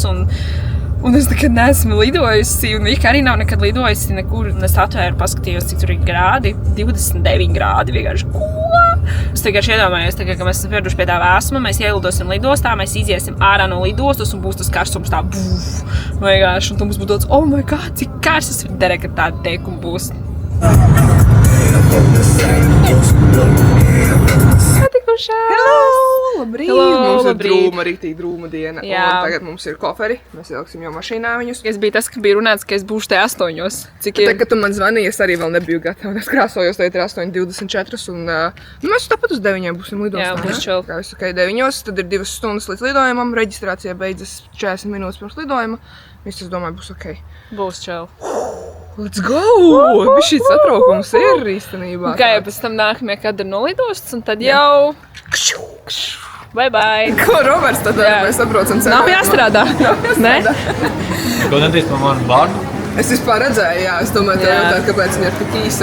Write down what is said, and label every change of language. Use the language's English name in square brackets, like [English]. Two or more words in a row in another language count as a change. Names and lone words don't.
[Latvian] Un es nekad neesmu lidojusi, un Vika arī nav nekad lidojusi nekur. Un es atvēru, paskatījos, cik tur ir grādi. 29 grādi vienkārši. Ko? Es vienkārši iedomājos, ka mēs esam pieraduši pie tā vēsuma, mēs ielidosim lidostā, mēs iziesim ārā no lidostas un būs tas karstums tā vienkārši. Un tu mums būs dots, [English] oh my god, [Latvian] cik karsts, es derē, ka tāda teikuma būs. Hello! Labrīt! Mums šobrīd. Rītīgi drūma diena. Jā. Un tagad mums ir koferi. Mēs ieliksim jau mašīnā viņus. Es biju tas, ka bija runāts, ka es būšu te 8. Cik ir? Tad, kad tu man zvanīji, es arī vēl nebiju gatava. Es krāsojos, tagad ir 8:24 un mēs tāpat uz 9 būsim lidostā. Jā, būs chill. Kā es saku, 9, tad ir 2 stundas līdz lidojumam. Reģistrācija beidzas 40 minūtes pirms lidojuma. Viss, es domāju, būs ok. Būs chill. [English] Let's go! [Latvian] Šis satraukums ir īstenībā. Kā jau pēc tam nākamie kadri no lidostas, un tad jau... [English] Bye! [Latvian] Ko, Roberts, tad mēs sabraucam ceļā? Nav jāstrādā. Ne? Ko nedrīkst par manu vārdu? Es vispār redzēju, jā. Es domāju, tev jautāt, kāpēc viņa ir tik īsa.